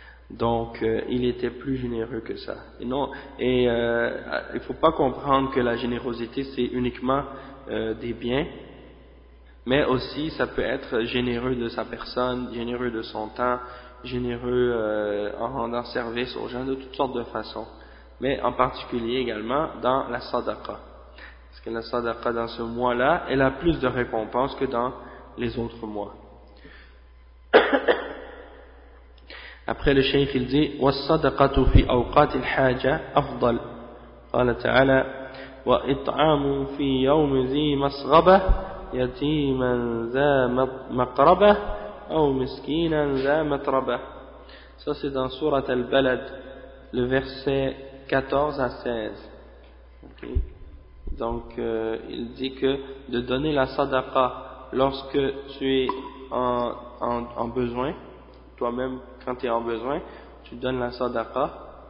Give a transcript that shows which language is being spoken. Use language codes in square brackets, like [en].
[fr] Donc, il était plus généreux que ça. Et non, il faut pas comprendre que la générosité, c'est uniquement des biens, mais aussi ça peut être généreux de sa personne, généreux de son temps, généreux en rendant service aux gens de toutes sortes de façons, mais en particulier également dans la sadaqa, parce que la sadaqa dans ce mois là elle a plus de récompenses que dans les autres mois. Après le cheikh il dit [ar] وَالصَّدَقَةُ فِي أَوْقَاتِ الْحَاجَةِ أَفْضَلُ قَالَ تَعَالَى وإطعام في يوم ذي مسغبة يتيما ذا مقربة أو مسكينا ذا متربة. [fr] Ça c'est dans sourate Al-Balad, le verset 14 à 16. Okay. Donc il dit que de donner la sadaqa lorsque tu es en besoin, toi-même quand tu es en besoin, tu donnes la sadaqa.